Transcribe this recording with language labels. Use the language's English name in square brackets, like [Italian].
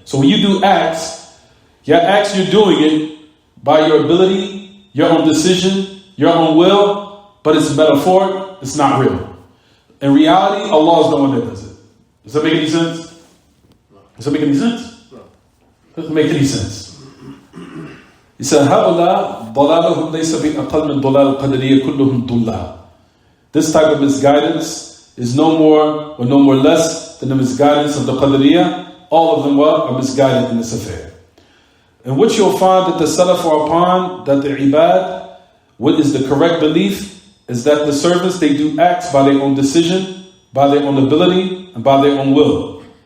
[English] So when you do acts, you're doing it by your ability, your own decision, your own will, but it's metaphoric, it's not real. In reality, Allah is the one that does it. Does that make any sense? Does that make any sense? Doesn't make any sense. [Arabic] He said, هَؤُلَاء ضَلَالُهُمْ لَيْسَ بِأَقَلْ مِنْ ضَلَالِ الْقَدَرِيَّةِ كُلُّهُمْ ضُلَّالٌ. [English] This type of misguidance is no more or no more less than the misguidance of the Qadariyah. All of them are misguided in this affair. In which you'll find that the Salaf are upon, that the Ibad, what is the correct belief, is that the servants, they do acts by their own decision, by their own ability, and by their own will.